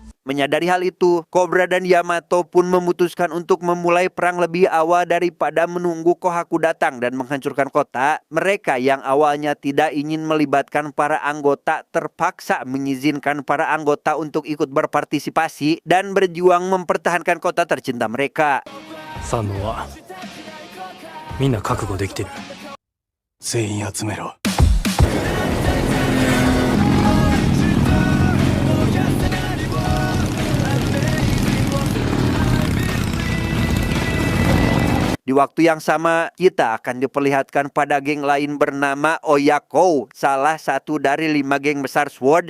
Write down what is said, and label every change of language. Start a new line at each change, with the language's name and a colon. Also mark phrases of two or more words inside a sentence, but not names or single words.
Indonesian: Menyadari hal itu, Cobra dan Yamato pun memutuskan untuk memulai perang lebih awal daripada menunggu Kohaku datang dan menghancurkan kota. Mereka yang awalnya tidak ingin melibatkan para anggota terpaksa mengizinkan para anggota untuk ikut berpartisipasi dan berjuang mempertahankan kota tercinta mereka.
Japanese: 三能はみんな覚悟できてる。全員集めろ。
Indonesian: Di waktu yang sama, kita akan diperlihatkan pada geng lain bernama Oyako, salah satu dari 5 geng besar SWORD.